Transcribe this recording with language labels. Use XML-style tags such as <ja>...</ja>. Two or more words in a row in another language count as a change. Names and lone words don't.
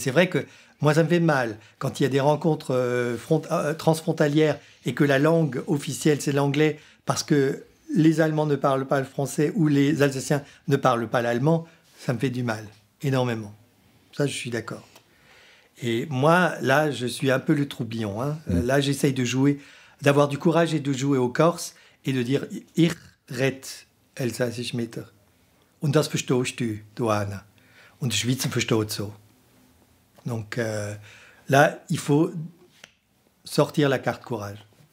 <fr>C'est vrai que moi, ça me fait mal quand il y a des rencontres transfrontalières et que la langue officielle, c'est l'anglais, parce que les Allemands ne parlent pas le français ou les Alsaciens ne parlent pas l'allemand. Ça me fait du mal, énormément. Ça, je suis d'accord. Et moi, là, je suis un peu le troublion. Hein. Là, j'essaye d'avoir du courage et de jouer au corse et de dire «</fr> <gsw>Ich red Elsassisch mit dir. Und das verstehst du, Anna. Und die Schweizer versteht so.</gsw> <fr>» Donc là, il faut sortir la carte courage.</fr>